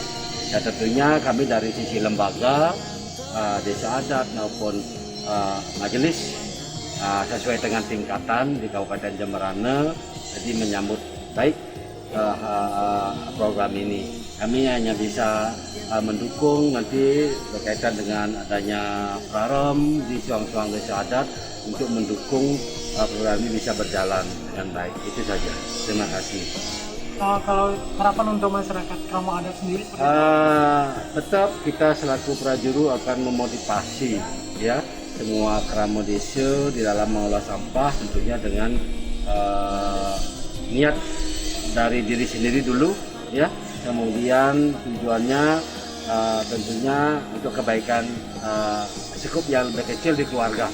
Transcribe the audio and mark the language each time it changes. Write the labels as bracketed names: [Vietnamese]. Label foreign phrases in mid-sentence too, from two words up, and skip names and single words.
[Indonesian] Ya tentunya kami dari sisi lembaga, desa adat maupun majelis sesuai dengan tingkatan di Kabupaten Jemberana, jadi menyambut baik program ini. Kami hanya bisa mendukung nanti berkaitan dengan adanya praram di suang-suang desa adat untuk mendukung program ini bisa berjalan dengan baik. Itu saja. Terima kasih. Kalau harapan untuk masyarakat Krama Adat sendiri? Tetap kita selaku prajuru akan memotivasi ya semua krama desa di dalam mengolah sampah, tentunya dengan niat dari diri sendiri dulu ya, kemudian tujuannya tentunya untuk kebaikan skup yang lebih kecil di keluarga.